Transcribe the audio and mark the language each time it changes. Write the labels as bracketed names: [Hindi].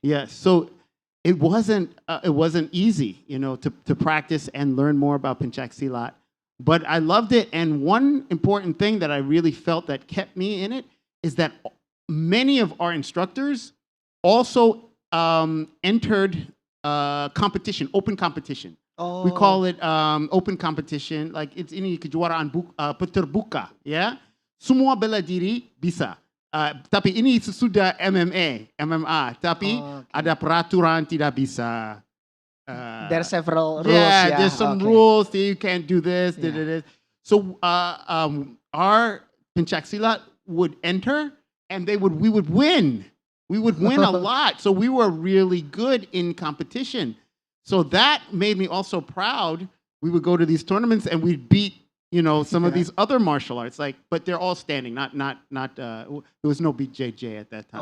[English] Yeah, so it wasn't easy, you know, to practice and learn more about Pencak Silat, but I loved it. And one important thing that I really felt that kept me in it is that many of our instructors also entered competition, open competition. Oh. We call it open competition. Like it's [Indonesian] ini kejuaraan terbuka, yeah. Semua bela diri bisa. Tapi ini sesudah MMA. Tapi ada peraturan tidak bisa. [English] There's several rules. Yeah, there's some rules. You can't do this. So our Pencak Silat would enter, and we would win. We would win a lot. So we were really good in competition. So that made me also proud. We would go to these tournaments and we'd beat, you know, some of these other martial arts, like, but they're all standing, not there was no BJJ at that time.